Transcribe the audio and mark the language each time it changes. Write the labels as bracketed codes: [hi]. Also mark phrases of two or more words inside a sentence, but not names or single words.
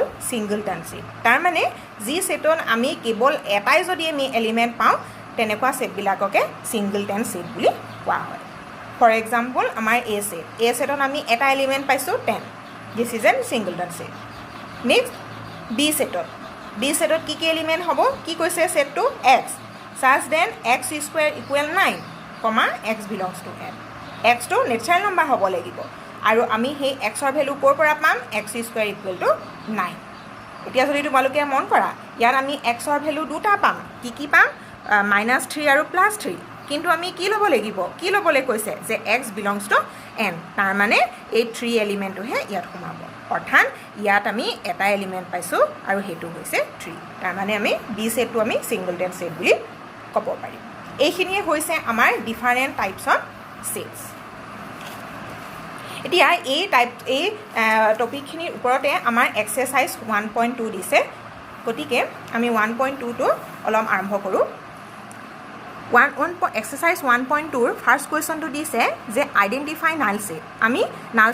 [en] singleton set [as] তাৰমানে যি ছেটত আমি কেৱল এটাই যদি আমি এলিমেণ্ট পাওঁ তেনেকুৱা ছেটবিলাককে ছিংগুলটন ছেট বুলি কোৱা হয় [en] for example [as] আমাৰ এ ছেটত আমি এটা এলিমেণ্ট পাইছোঁ 10 [en] this is an singleton set [as] নেক্সট বি ছেটত কি এলিমেণ্ট হ'ব কি কৈছে ছেটটো এক্স [en] such then x square equal 9, x belongs to n. x to natural number [as] হ'ব লাগিব আৰু আমি সেই x ৰ ভ্যালু ক'ৰ পৰা পাম [en] x square equal to 9 [as] এতিয়া যদি তোমালোকে মন কৰা ইয়াত আমি x ৰ ভ্যালু দুটা পাম কি পাম -3 আৰু +3 কিন্তু আমি কি ল'ব লাগিব কি ল'বলৈ কৈছে যে [en] x belongs to n [as] তাৰ মানে এই 3 এলিমেণ্টটোহে ইয়াত সোমাব অৰ্থাৎ ইয়াত আমি এটা এলিমেণ্ট পাইছোঁ আৰু হেতু হৈছে 3 তাৰ মানে আমি বি ছেটটো আমি [en] singleton set [as] বুলি ক'ব পাৰিম এইখিনিয়ে হৈছে আমাৰ [en] different types of sets [as] এতিয়া এই টপিকখিনিৰ ওপৰতে আমাৰ এক্সাৰচাইজ 1.2 দিছে গতিকে আমি 1.2 টো অলপ আৰম্ভ কৰোঁ এক্সাৰচাইজ 1.2 [en] first question [as] দিছে যে [en] identify null set [as] আমি নাল